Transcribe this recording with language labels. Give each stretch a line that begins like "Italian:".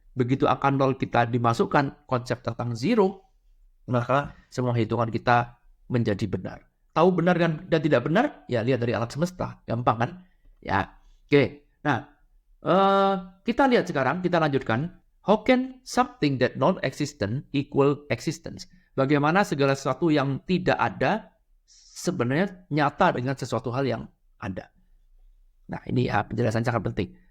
Indonesian: Begitu angka 0 kita dimasukkan konsep tentang zero, maka semua hitungan kita menjadi benar. Tahu benar dan tidak benar? Ya, lihat dari alat semesta. Gampang kan? Ya, oke. Nah, kita lihat sekarang, kita lanjutkan.
English: How can something that non-existent equal existence?
Indonesian: Bagaimana segala sesuatu yang tidak ada sebenarnya nyata dengan sesuatu hal yang ada. Nah, ini ya penjelasan sangat penting.